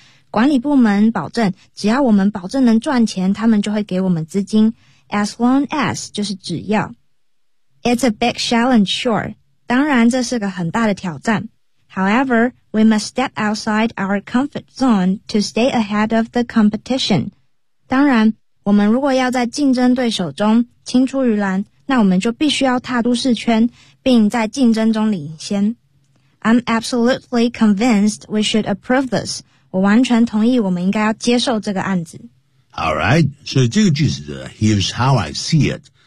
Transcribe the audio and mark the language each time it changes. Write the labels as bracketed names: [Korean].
[Chinese] 管理部门保证，只要我们保证能赚钱，他们就会给我们资金。 [English] As long as [Chinese] 就是只要。 [English] It's a big challenge, sure. [Chinese] 当然这是个很大的挑战。 [English] However, we must step outside our comfort zone to stay ahead of the competition. [Chinese] 当然我们如果要在竞争对手中青出于蓝，那我们就必须要踏出舒适圈并在竞争中领先。 [English] I'm absolutely convinced we should approve this. [Chinese] 我完全同意我们应该要接受这个案子。 [English] All right, [Chinese] 所以这个句子的 [English] here's how I see it.